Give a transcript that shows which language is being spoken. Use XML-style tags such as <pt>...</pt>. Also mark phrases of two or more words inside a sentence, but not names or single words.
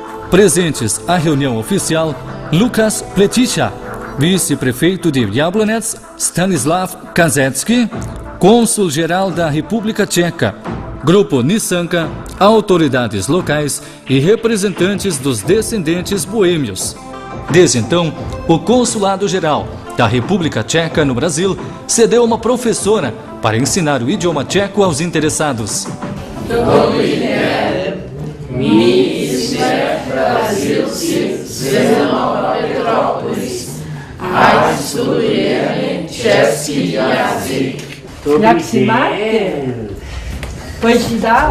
<pt>Presentes à reunião oficial, Lucas Pleticha, vice-prefeito de Jablonec, Stanislav Kazetsky, cônsul-geral da República Tcheca, Grupo Nissanka, autoridades locais e representantes dos descendentes boêmios. Desde então, o Consulado-Geral da República Tcheca no Brasil cedeu uma professora para ensinar o idioma tcheco aos interessados.</pt> <cs>Dobrý den, my jsme v Brazilci ze Nova Petrópolis a studujeme český jazyk. Jak si máte?</cs> <pt>Pode dar?</pt>